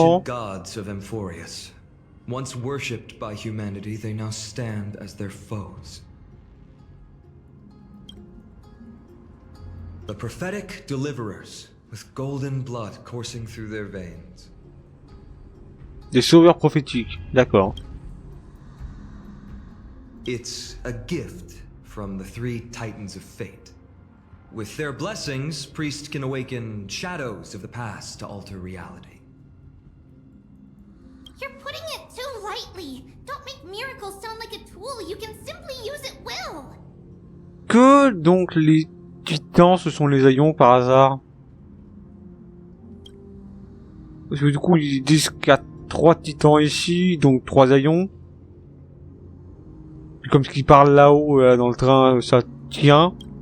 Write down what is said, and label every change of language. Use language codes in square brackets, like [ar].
[en] ancient gods of Amphorius. Once worshipped by humanity, they now stand as their foes. The prophetic deliverers, with golden blood coursing through their veins. [fr] Des sauveurs prophétiques, d'accord. [en] It's a gift from the three titans of fate. With their blessings, priests can awaken shadows of the past to alter reality. You're putting it too lightly. Don't make miracles sound like a tool. You can simply use at will. [fr] Que donc les titans, ce sont les aïons par hasard? Parce que du coup, ils disent qu'il y a 3 titans ici, donc 3 aïons. Et comme ce qui parle là-haut, dans le train, ça tient.